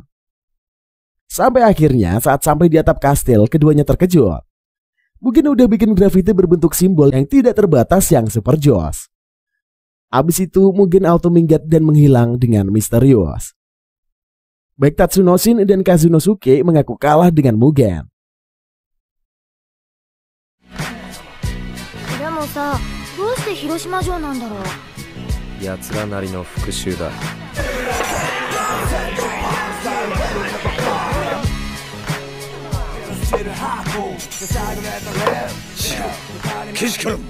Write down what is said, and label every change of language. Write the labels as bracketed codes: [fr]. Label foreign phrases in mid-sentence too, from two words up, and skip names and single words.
[id] Sampai akhirnya saat sampai di atap kastil, keduanya terkejut. Mungkin udah bikin grafiti berbentuk simbol yang tidak terbatas yang super jos. Abis itu Mugen auto minggat dan menghilang dengan misterius. Baik Tatsunoshin dan Kazunosuke mengaku kalah dengan Mugen. [ja] でもさ、どうして広島城なんだろう。奴らなりの復讐だ。けしからん。